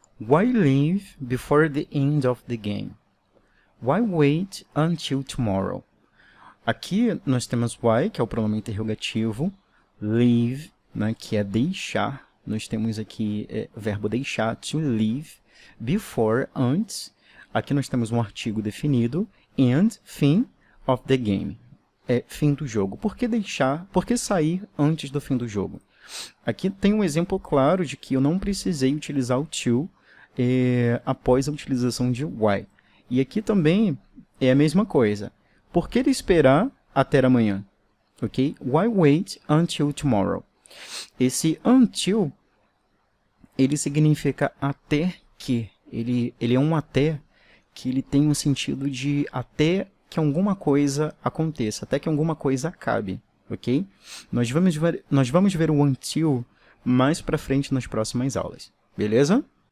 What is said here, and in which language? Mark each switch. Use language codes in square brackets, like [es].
[en] Why leave before the end of the game? Why wait until tomorrow? [pt] Aqui nós temos why, que é o pronome interrogativo, leave, né, que é deixar. Nós temos aqui o verbo deixar, to leave, before, antes. Aqui nós temos um artigo definido, and, fim, [en] of the game. [pt] Fim do jogo. Por que deixar? Por que sair antes do fim do jogo? Aqui tem um exemplo claro de que eu não precisei utilizar o to após a utilização de why. E aqui também é a mesma coisa. Por que esperar até amanhã? Ok? [en] Why wait until tomorrow? [pt] Esse until, ele significa até que. Ele é um até que ele tem um sentido de até que alguma coisa aconteça, até que alguma coisa acabe. Ok? Nós vamos ver o until mais para frente nas próximas aulas. Beleza?